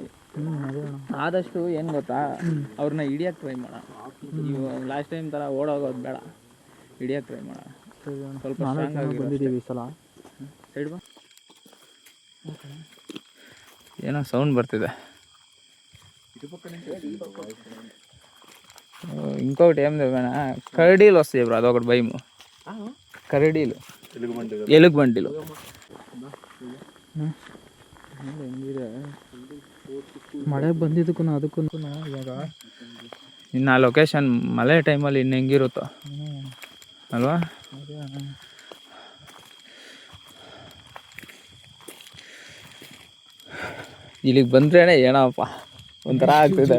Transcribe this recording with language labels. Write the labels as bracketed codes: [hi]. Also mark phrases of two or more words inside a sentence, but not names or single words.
[kn] ಆದಷ್ಟು ಏನು ಗೊತ್ತಾ, ಅವ್ರನ್ನ ಹಿಡಿಯೋಕ್ಕೆ ಟ್ರೈ ಮಾಡೋಣ. ನೀವು [en] last time [kn] ಥರ ಓಡೋಗೋದು ಬೇಡ, ಹಿಡಿಯೋಕ್ಕೆ ಟ್ರೈ ಮಾಡೋಣ. ಸ್ವಲ್ಪ ಸ್ಟ್ರಾಂಗ್ ಆಗಿ ಬಂದಿದ್ದೀವಿ ಈ ಸಲ. ಸೈಡ್ ಬಾ. ಏನೋ ಸೌಂಡ್ ಬರ್ತಿದೆ. [te] ఇంకొకటి ఏం చెప్పానా, కరడీలు వస్తాయి బ్రో, అదొకటి భయము. కరడీలు [kn] ಎಲ್ಲಿಗೆ ಬಂದಿದೆ ಎಲ್ಲಿಗೆ ಬಂದಿಲ್ಲ. ಹೆಂಗಿದೆ ಮಳೆ ಬಂದಿದ್ದಕ್ಕೂ ಅದಕ್ಕೂ ಇವಾಗ ಇನ್ನು ಆ ಲೊಕೇಶನ್ ಮಳೆ ಟೈಮಲ್ಲಿ ಇನ್ನು ಹೆಂಗಿರುತ್ತೋ ಅಲ್ವಾ. ಇಲ್ಲಿಗೆ ಬಂದ್ರೇನೆ ಏನಪ್ಪ ಒಂಥರ ಆಗ್ತಿದೆ.